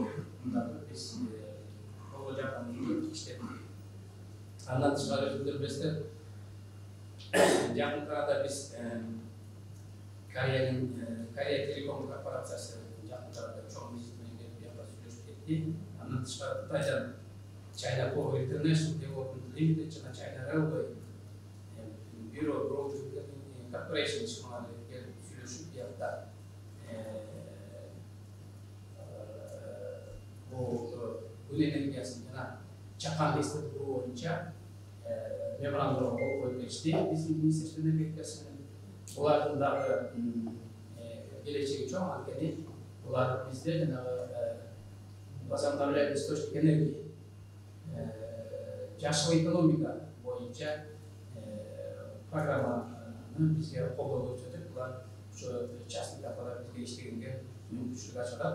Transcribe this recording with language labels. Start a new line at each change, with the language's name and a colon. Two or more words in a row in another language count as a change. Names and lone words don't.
Kyrgyz: Мындагы биз колго жардамды иштеттик. Андан тышкары өзүңүздөр билесиздер, жакын арада биз Корея телеком корпорациясы жакын арада чоң визит менен келип бияка сүйлөшүп кетти. Андан тышкары Кытайдан China Power International Development Limited жана China Railway Bureau Corporation ишканалар келип сүйлөшүп биякта күн энергиясын жана чакан эстетип куруу боюнча меморандумга кол коюп беришти. Биздин Министерство энергетикасы менен булардын дагы келечеги чоң, анткени булар бизде жанагы
Russian: возобновляемый источник энергии,
Kyrgyz: жашыл экономика боюнча программаны бизге колдоо көрсөтүп, булар ошо частный компаниялар бизге иштегенге мүмкүнчүлүк ачат.